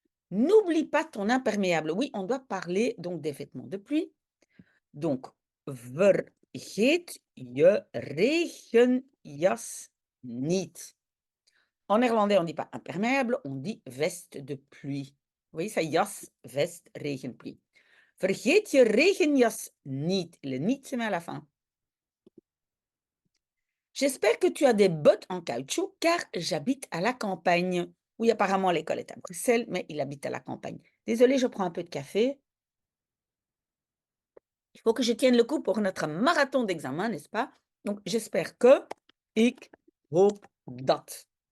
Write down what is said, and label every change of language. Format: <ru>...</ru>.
<fr>N'oublie pas ton imperméable. Oui, on doit parler donc des vêtements de pluie.</fr> <nl>Donc, vergeet je regenjas niet.</nl> <fr>En néerlandais, on ne dit pas imperméable, on dit veste de pluie. Vous voyez ça, jas, veste, regenpluie.</fr> <nl>Vergeet je regenjas niet.</nl> <fr>Le niet se met à la fin. J'espère que tu as des bottes en caoutchouc car j'habite à la campagne. Oui, apparemment l'école est à Bruxelles, mais il habite à la campagne. Désolée, je prends un peu de café. Il faut que je tienne le coup pour notre marathon d'examen, n'est-ce pas? Donc, j'espère que</fr> <nl>ik hoop dat.</nl>